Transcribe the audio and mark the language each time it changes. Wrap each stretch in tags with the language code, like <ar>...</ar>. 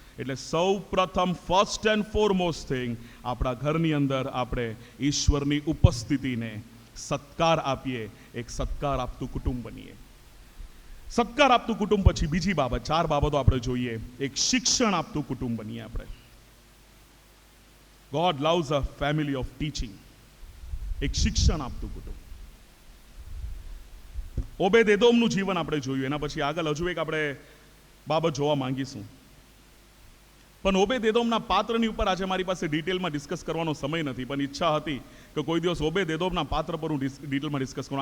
<gu>એટલે સૌ પ્રથમ</gu> <en>first and foremost thing,</en> <gu>આપણા ઘરની અંદર આપણે ઈશ્વરની ઉપસ્થિતિને સત્કાર આપીએ, એક સત્કાર આપતું કુટુંબ બનીએ. સત્કાર આપતું કુટુંબ પછી બીજી બાબત, 4 બાબતો આપણે જોઈએ. એક શિક્ષણ આપતું કુટુંબ બનીએ આપણે.</gu> <en>God loves a family of teaching.</en> <gu>એક શિક્ષણ આપતું કુટુંબ. ઓબેદ એદોમનું જીવન આપણે જોયું, એના પછી આગળ હજુ એક આપણે બાબત જોવા માંગીશું. પણ ઓબેદ એદોમના પાત્રની ઉપર આજે મારી પાસે ડિટેલમાં ડિસ્કસ કરવાનો સમય નથી, પણ ઈચ્છા હતી કે કોઈ દિવસ ઓબેદ એદોમના પાત્ર પર હું ડિટેલમાં ડિસ્કસ કરું.</gu>